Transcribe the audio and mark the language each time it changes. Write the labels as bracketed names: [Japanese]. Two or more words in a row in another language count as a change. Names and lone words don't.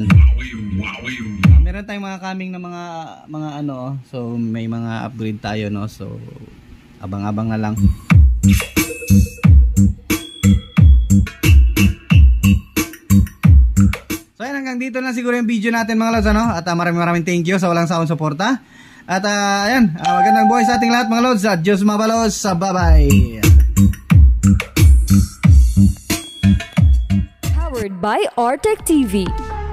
[Filipino] Meron tayong mga coming na mga ano, so may mga upgrade tayo, no. So abang-abang na lang. So ayan, hanggang dito na siguro yung video natin mga lods, ano. At maraming [English] thank you [Filipino] sa walang sawang suporta. At ayan, magandang buhay sa ating lahat mga lods. At [Bikol] Diyos mabalos, [Filipino] bye-bye. [English] Powered by Artec TV.